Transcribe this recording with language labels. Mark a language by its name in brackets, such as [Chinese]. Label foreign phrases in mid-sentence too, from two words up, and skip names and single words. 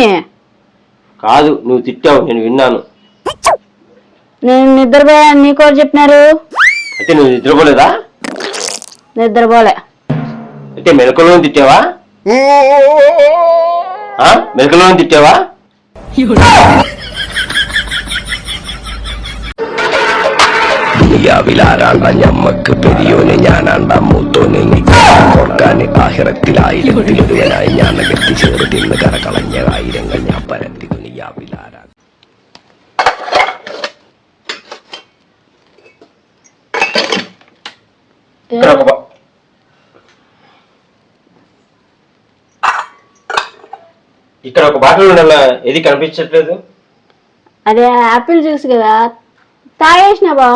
[Telugu] కాదు, నువ్వు తిట్టావు, నేను విన్నాను. నేను నిద్రపోయాను నీకోరు చెప్పినారు? అయితే నువ్వు నిద్రపోలేదా? నిద్రపోలే. అయితే మెలకులో తిట్టావా? మెలకులో తిట్టావా? [Malayalam] ദുനിയാവിലാരാണ്ട ഞമ്മക്ക് പെരിയോനെ ഞാനാണ്ട മൂത്തോനെ കൊടുക്കാന് ആഹിറത്തിലായിരത്തിലൊരുവനായി ഞാൻ എത്തിച്ചേർന്ന് കരകളഞ്ഞ ആയിരങ്ങൾ ഞാൻ പരത്തി ദുനിയാവിലാരാ. [Telugu] ఇక్కడ ఒక బాటిల్ ఉండాలా, ఏది కనిపించట్లేదు? అదే యాపిల్ జ్యూస్ కదా, తాగేసిన బావా.